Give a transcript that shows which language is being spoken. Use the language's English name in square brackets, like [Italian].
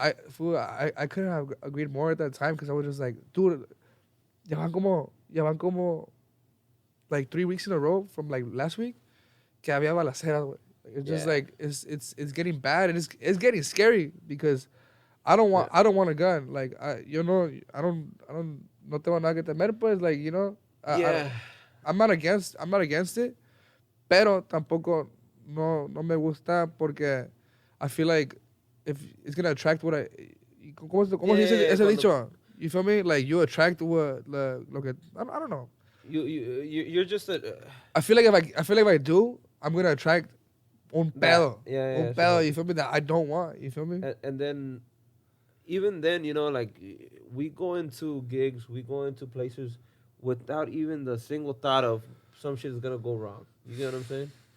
[English] Fool, I couldn't have agreed more at that time because I was just like, dude, [Spanish] ya van como [English] like 3 weeks in a row from like last week [Spanish] que había balaceras, güey. [English] It's just Yeah. like it's getting bad and it's getting scary because I don't want a gun. Like I don't [Spanish] no tengo nada que temer, pues, [English] like, you know. Yeah. I'm not against it, [Spanish] pero tampoco no me gusta porque [English] I feel like if it's gonna attract what I [Spanish] ¿cómo se dice ese cuando- [English] dicho? You feel me? Like you attract [Spanish] lo que [English] I don't know. You're just a. I feel like if I do, I'm gonna attract [Spanish] un pedo. [English] Yeah, [Spanish] Un pedo, [English] you feel me? That I don't want. You feel me? And then, even then, you know, like, we go into gigs, we go into places without even the single thought of some shit is gonna go wrong. You get what I'm saying?